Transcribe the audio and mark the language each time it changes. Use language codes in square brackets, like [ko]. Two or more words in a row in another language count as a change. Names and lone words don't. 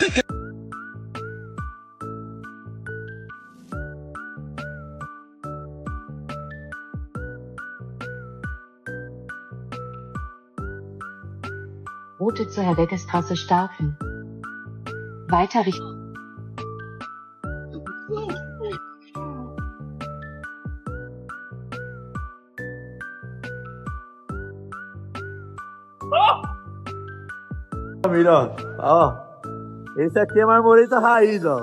[de] Route zur Herr-Weckes-Straße starten. Weiter Richtung... [pt] Miró, ó. Esse aqui é marmorita raiz, ó.